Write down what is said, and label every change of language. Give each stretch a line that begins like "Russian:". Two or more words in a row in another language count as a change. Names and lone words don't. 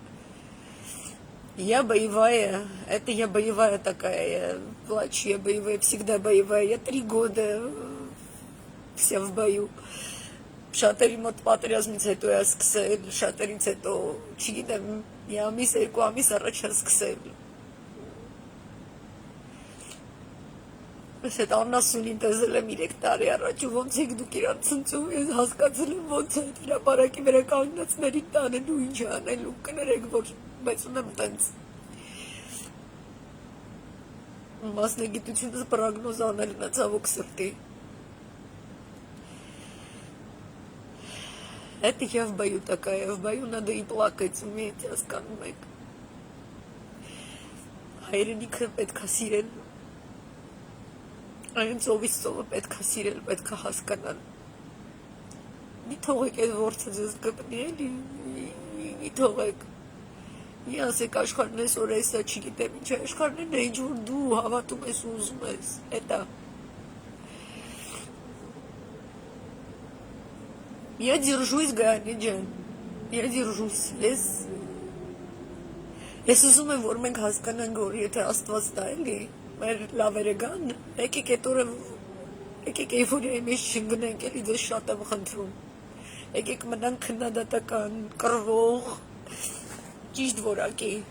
Russian: Я боевая, это я боевая такая, плачу, я боевая, всегда боевая, я 3 года вся в бою։
Armenian: Շատերի մոտ պատերազմից հետո է սկսել, շատերից հետո, չգիտեմ, մի ամիս, 2 ամիս առաջ է սկսել։ Ես այդ անասունին տեսել եմ 3 տարի առաջ ու ոնց եք դուք իրան ցնցում, ես հասկացել եմ ոնց է հրապարակի վրա կանգնածներին տանելու ինչ անելու, կներեք, որ բայց ունեմ տենց մասնագիտությունս պրոգնոզ անելն է ցավոք սրտի։
Russian: Это я в бою такая, в бою надо и плакать, уметь,
Armenian: հասկանում եք։ Հայրենիքը պետք է սիրել։ Այն ծովից ծովը պետք է սիրել, պետք է հասկանալ։ Մի թողեք այդ որդը ձեզ գտնի էլի, մի թողեք։ Մի ասեք աշխարհն այսօր էսա, չգիտեմ ինչ է, աշխարհն է ինչ որ դու հավատում ես ու ուզում ես, էտա։
Russian: Я держусь, Ганя ջան, я держусь,
Armenian: ես ուզում եմ, որ մենք հասկանանք, որ եթե Աստված տա էլի, մեր լավերը գան, եկեք այդ օրը, եկեք էյֆորիայի մեջ չընկնենք, էլի ձեզ շատ եմ խնդրում, եկեք մնանք քննադատական, կռվող, ճիշտ որակի,